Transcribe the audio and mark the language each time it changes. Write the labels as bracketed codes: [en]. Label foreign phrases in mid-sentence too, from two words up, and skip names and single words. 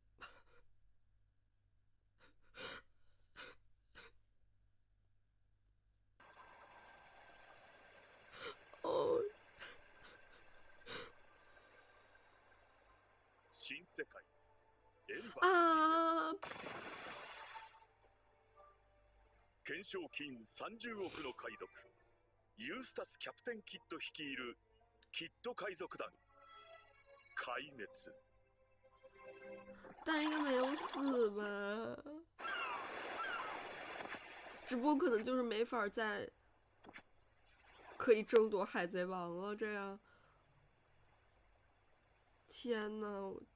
[zh] 哦。新世界。啊！ [ja] 懸賞金30億の海賊、ユースタス・キャプテン・キッド率いるキッド海賊団壊滅。 [zh] 但应该没有死吧？只不过可能就是没法再可以争夺海贼王了。这样，天哪！